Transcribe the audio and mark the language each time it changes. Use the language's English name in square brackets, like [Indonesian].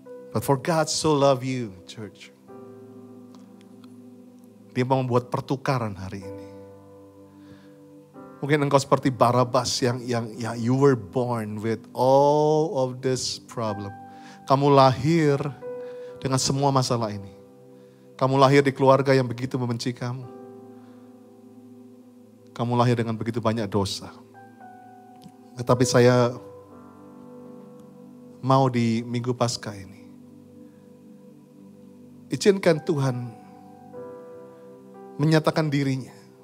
[English] But for God so love you, church. [Indonesian] Dia mau membuat pertukaran hari ini. Mungkin engkau seperti Barabas yang [English] you were born with all of this problem. [Indonesian] Kamu lahir dengan semua masalah ini. Kamu lahir di keluarga yang begitu membenci kamu. Kamu lahir dengan begitu banyak dosa. Tetapi saya mau di Minggu Paskah ini, izinkan Tuhan menyatakan dirinya.